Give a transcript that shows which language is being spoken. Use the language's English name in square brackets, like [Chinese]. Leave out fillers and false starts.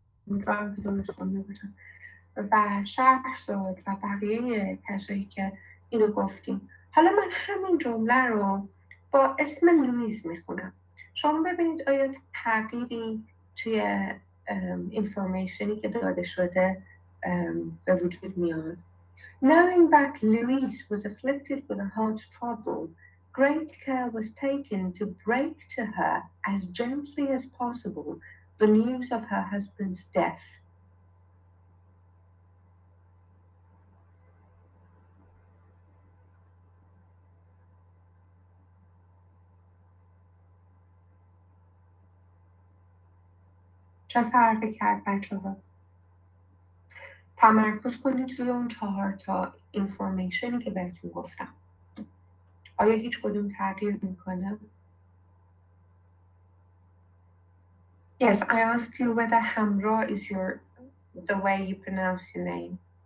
[Persian] امیدوارم که درست خونده باشم و شهرزاد و بقیه کسایی که اینو گفتیم. حالا من همین جمله رو با اسم لویز میخونم. شما ببینید آیا تغییری توی اینفورمیشنی که داده شده به وجود میاد. [English] Knowing that Louise was afflicted with a heart trouble, great care was taken to break to her as gently as possible the news of her husband's death. [Persian] چه فرقی کرد بچه ها؟ تمرکز کنید روی اون 4 تا اینفورمیشنی که بهتون گفتم. آیا هیچ کدوم تغییر میکنه؟ [English] Yes, I asked you whether Hamra is the way you pronounce your name.